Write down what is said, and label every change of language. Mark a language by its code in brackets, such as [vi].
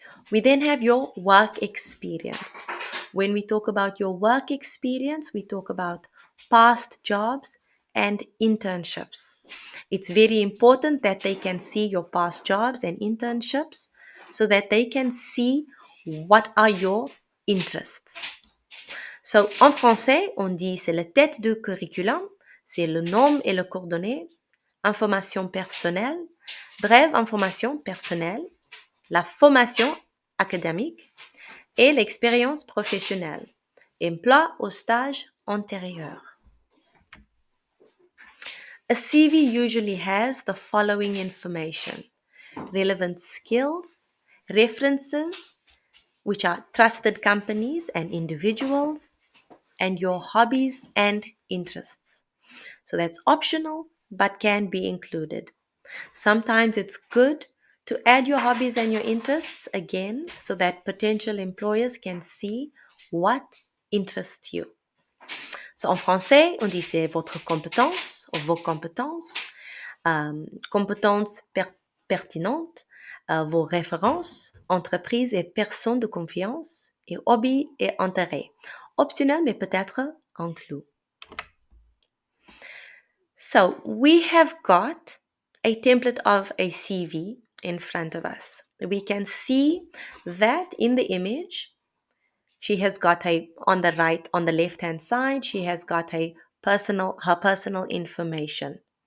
[en] We then have your work experience. When we talk about your work experience, we talk about past jobs and internships. It's very important that they can see your past jobs and internships so that they can see what are your interests. [fr] So, en français, on dit c'est la tête du curriculum, c'est le nom et le coordonnées, information personnelle, brève information personnelle, la formation académique et l'expérience professionnelle, emploi au stage antérieur. [en] A CV usually has the following information: relevant skills, references, which are trusted companies and individuals, and your hobbies and interests. So that's optional, but can be included. Sometimes it's good to add your hobbies and your interests again so that potential employers can see what interests you. [fr] So en français, on dit c'est votre compétence ou vos compétences, compétences pertinentes, vos références, entreprises et personnes de confiance, et hobbies et intérêts. Optionnel, mais peut-être inclus. [en] So we have got a template of a CV in front of us. We can see that in the image, she has got on the left hand side, she has got her personal information.